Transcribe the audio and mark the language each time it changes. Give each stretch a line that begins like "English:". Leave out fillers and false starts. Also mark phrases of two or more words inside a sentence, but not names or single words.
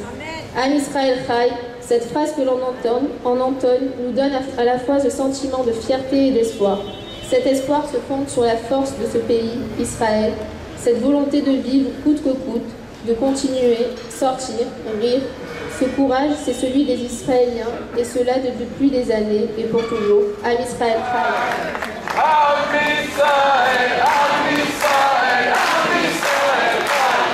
Hebrew: עם ישראל חי,
French: cette phrase que l'on entonne nous donne à la fois ce sentiment de fierté et d'espoir. Cet espoir se fonde sur la force de ce pays, Israël, cette volonté de vivre coûte que coûte, de continuer, sortir, rire. Ce courage, c'est celui des Israéliens, et cela depuis des années et pour toujours.
Hebrew: עם ישראל חי. עם ישראל עם ישראל עם ישראל חי.